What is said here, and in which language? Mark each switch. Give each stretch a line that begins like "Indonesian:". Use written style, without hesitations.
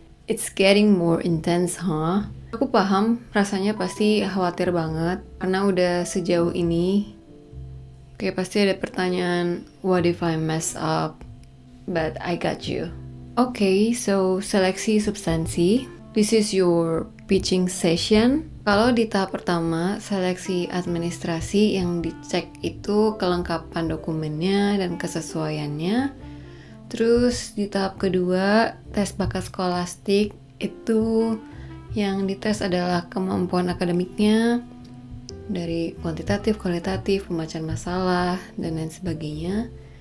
English: It's getting more intense, huh?
Indonesian: Aku paham, rasanya pasti khawatir banget karena udah sejauh ini. Kayak pasti ada pertanyaan,
English: what if I mess up? But I got you. Okay, so
Indonesian: seleksi substansi.
English: This is your pitching session.
Indonesian: Kalau di tahap pertama, seleksi administrasi, yang dicek itu kelengkapan dokumennya dan kesesuaiannya. Terus di tahap kedua, tes bakat skolastik, itu yang dites adalah kemampuan akademiknya dari kuantitatif, kualitatif, pembacaan masalah, dan lain sebagainya.